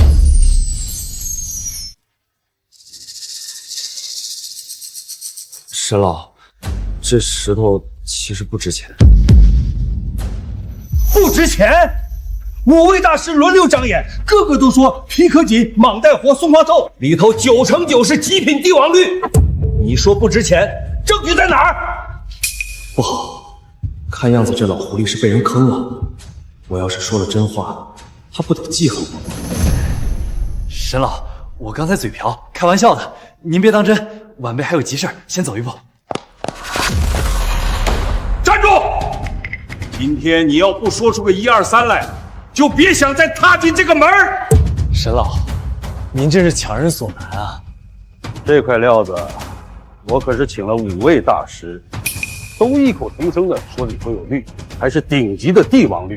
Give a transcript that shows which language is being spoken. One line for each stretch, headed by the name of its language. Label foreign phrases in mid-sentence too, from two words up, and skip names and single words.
Chinese: 沈老，這石頭其實不值錢。不值錢？5位大師輪流長眼，個個都說皮殼緊，蟒帶活，松花透，裡頭9成9是極品帝王綠。你說不值錢，證據在哪兒？不好，看樣子這老狐狸是被人坑了。我要是說了真話，他不得記恨我？沈老，我剛才嘴瓢，開玩笑的，您別當真。晚輩還有急事，先走一步。站住！今天你要不說出個1、2、3來，就別想再踏進這個門兒。沈老，您這是強人所難啊！這塊料子，我可是請了5位大師，都異口同聲的說裡頭有綠，還是頂級的帝王綠。